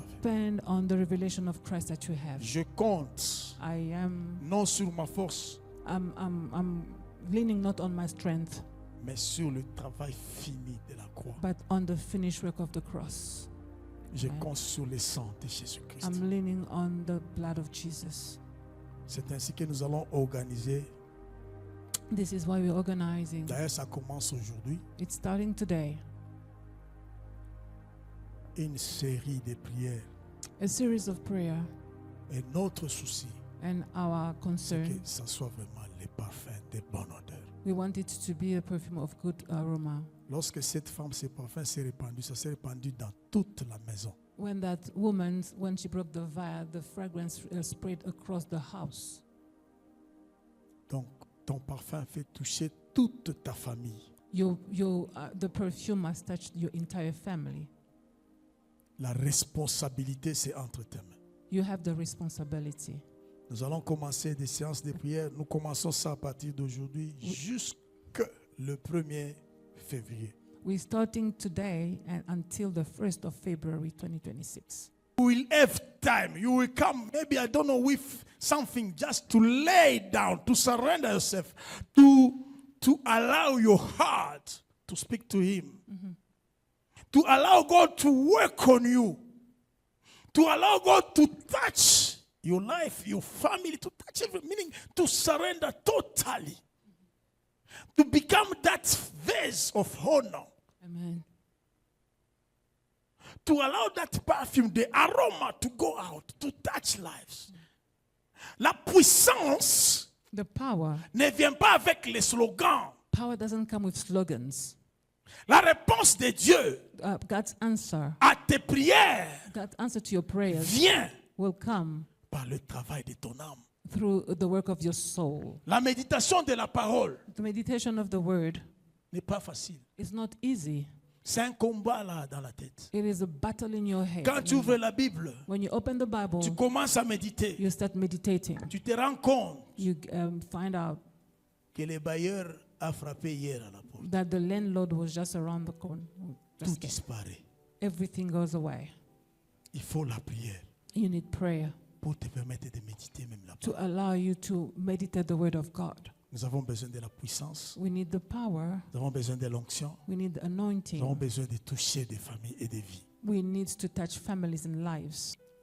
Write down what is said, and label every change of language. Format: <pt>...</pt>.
<en>depend on the revelation of Christ that you have.</en> <fr>Je compte</fr> <en>I am</en> <fr>non sur ma force,</fr> <en>I'm leaning not on my strength,</en> <fr>mais sur le travail fini de la croix.</fr> <en>but on the finished work of the cross.</en> <fr>Je</fr> <en>Amen.</en> <fr>compte sur le sang de Jésus-Christ.</fr> <en>I'm leaning on the blood of Jesus.</en> <fr>C'est ainsi que nous allons organiser.</fr> <en>This is why we're organizing.</en> <fr>D'ailleurs, ça commence aujourd'hui.</fr> <en>It's starting today.</en> <fr>Une série de prières.</fr> <en>A series of prayer,</en> <fr>Et notre souci,</fr> <en>and our</en> <fr>c'est</fr> <en>concern,</en> <fr>que ça soit vraiment les parfums de bonne odeur.</fr> <en>we want it to be a perfume of good aroma.</en> <fr>Lorsque cette femme, ses parfums s'est répandu, ça s'est répandu dans toute la maison.</fr> <en>When that woman, when she broke the vial, the fragrance spread across the house.</en> <fr>Donc, ton parfum fait toucher toute ta famille.</fr> <en>The perfume must touch your entire family.</en> <fr>La responsabilité, c'est entre tes mains.</fr> <en>You have the responsibility.</en> <fr>Nous allons commencer des séances de prière. Nous commençons ça à partir d'aujourd'hui jusqu'au 1er février.</fr> <en>We're starting today and until the 1st of February 2026. You will have time. You will come, maybe, I don't know, with something just to lay down, to surrender yourself, to allow your heart to speak to Him, to allow God to work on you, to allow God to touch your life, your family, to touch everything, meaning to surrender totally, to become that vase of honor. Amen. To allow that perfume, the aroma to go out, to touch lives.</en> <fr>La puissance</fr> <en>The power</en> <fr>ne vient pas avec les slogans.</fr> <en>doesn't come with slogans.</en> <fr>La réponse de Dieu</fr> <en>God's answer,</en> <fr>à tes prières</fr> <en>God's answer to your prayers</en> <fr>vient</fr> <en>will come</en> <fr>par le travail de ton âme.</fr> <en>through the work of your soul.</en> <fr>La méditation de la parole</fr> <en>The meditation of the word</en> <fr>n'est pas facile.</fr> <en>is not easy.</en> <fr>C'est un combat là dans la tête.</fr> <en>It is a battle in your head.</en> <fr>Quand tu ouvres la Bible,</fr> <en>When you open the Bible,</en> <fr>tu commences à méditer.</fr> <en>you start meditating.</en> <fr>Tu te rends compte</fr> <en>You find out</en> <fr>que le bailleur a frappé hier à la porte.</fr> <en>that the landlord was just around the corner.</en> <fr>Tout</fr> <en>Just</en> <fr>disparaît.</fr> <en>everything goes away.</en> <fr>Il faut la prière</fr> <en>You need prayer</en> <fr>pour te permettre de méditer même la</fr> <en>to</en> <fr>parole.</fr> <en>allow you to meditate the word of God.</en> <fr>Nous avons besoin de la puissance.</fr> <en>We need the power.</en> <fr>Nous avons besoin de l'onction.</fr> <en>We need the</en> <fr>Nous avons</fr> <en>anointing.</en> <fr>besoin de toucher des familles et des vies.</fr> <en>We need to touch families and lives.</en>